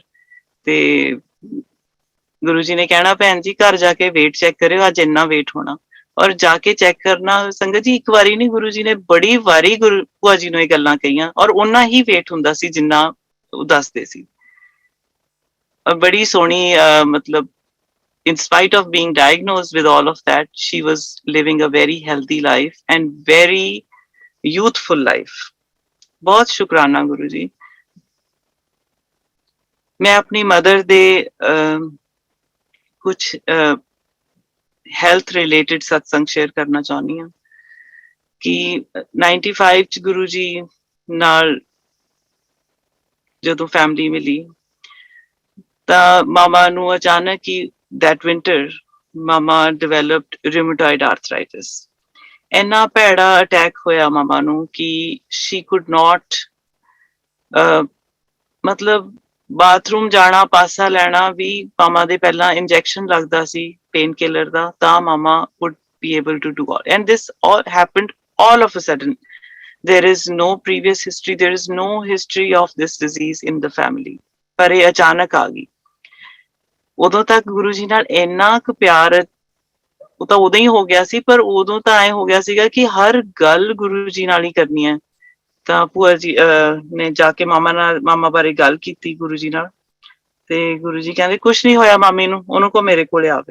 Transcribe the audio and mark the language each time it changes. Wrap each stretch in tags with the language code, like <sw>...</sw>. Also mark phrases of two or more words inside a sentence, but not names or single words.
<pa>ਤੇ ਗੁਰੂ ਜੀ ਨੇ ਕਹਿਣਾ ਭੈਣ ਜੀ ਘਰ ਜਾ ਕੇ weight ਚੈੱਕ ਕਰਿਓ, ਅੱਜ ਇੰਨਾ weight ਹੋਣਾ। ਔਰ ਜਾ ਕੇ ਚੈੱਕ ਕਰਨਾ ਸੰਗਤ ਜੀ, ਇੱਕ ਵਾਰੀ ਨਹੀਂ ਗੁਰੂ ਜੀ ਨੇ ਬੜੀ ਵਾਰੀ ਭੂਆ ਜੀ ਨੂੰ ਇਹ ਗੱਲਾਂ ਕਹੀਆਂ, ਔਰ ਓਨਾ ਹੀ weight ਹੁੰਦਾ ਸੀ ਜਿੰਨਾ ਉਹ ਦੱਸਦੇ ਸੀ। ਬੜੀ ਸੋਹਣੀ ਮਤਲਬ</pa> <en>in spite of being diagnosed with all of that, she was living a very healthy life and very youthful life.</en> <pa>ਬਹੁਤ ਸ਼ੁਕਰਾਨਾ ਗੁਰੂ ਜੀ। ਮੈਂ ਆਪਣੀ ਮਦਰ ਦੇ ਕੁਝ</pa> <en>health related</en> <pa>ਸਤਸੰਗ ਸ਼ੇਅਰ ਕਰਨਾ ਚਾਹਨੀ ਹਾਂ ਕਿ 95 ਚ ਗੁਰੂ ਜੀ ਨਾਲ ਜਦੋਂ ਫੈਮਿਲੀ ਮਿਲੀ ਤਾਂ ਮਾਮਾ ਨੂੰ ਅਚਾਨਕ ਹੀ</pa> <en>that winter</en> <pa>ਮਾਮਾ</pa> <en>developed rheumatoid arthritis.</en> <pa>ਇੰਨਾ ਭੈੜਾ ਅਟੈਕ ਹੋਇਆ ਮਾਮਾ ਨੂੰ ਕਿ</pa> <en>she could not</en> <pa>ਮਤਲਬ ਬਾਥਰੂਮ ਜਾਣਾ, ਪਾਸਾ ਲੈਣਾ ਵੀ ਮਾਮਾ ਦੇ ਪਹਿਲਾਂ ਇੰਜੈਕਸ਼ਨ ਲੱਗਦਾ ਸੀ</pa> <en>pain killer</en> <pa>ਦਾ, ਤਾਂ ਮਾਮਾ</pa> <en>would be able to do all. And this all happened all of a sudden. There is no previous history, there is no history of this disease in the family.</en> <pa>ਪਰ ਇਹ ਅਚਾਨਕ ਆ ਗਈ। ਉਦੋਂ ਤੱਕ ਗੁਰੂ ਜੀ ਨਾਲ ਇੰਨਾ ਕੁ ਪਿਆਰ, ਉਹ ਤਾਂ ਉਦੋਂ ਹੀ ਹੋ ਗਿਆ ਸੀ, ਪਰ ਉਦੋਂ ਤਾਂ ਐ ਹੋ ਗਿਆ ਸੀਗਾ ਕਿ ਹਰ ਗੱਲ ਗੁਰੂ ਜੀ ਨਾਲ ਹੀ ਕਰਨੀ ਹੈ। ਤਾਂ ਭੂਆ ਜੀ ਨੇ ਜਾ ਕੇ ਮਾਮਾ ਬਾਰੇ ਗੱਲ ਕੀਤੀ ਗੁਰੂ ਜੀ ਨਾਲ, ਤੇ ਗੁਰੂ ਜੀ ਕਹਿੰਦੇ ਕੁਛ ਨਹੀਂ ਹੋਇਆ ਮਾਮੀ ਨੂੰ, ਉਹਨੂੰ ਕੋ ਮੇਰੇ ਕੋਲੇ ਆਵੇ।</pa>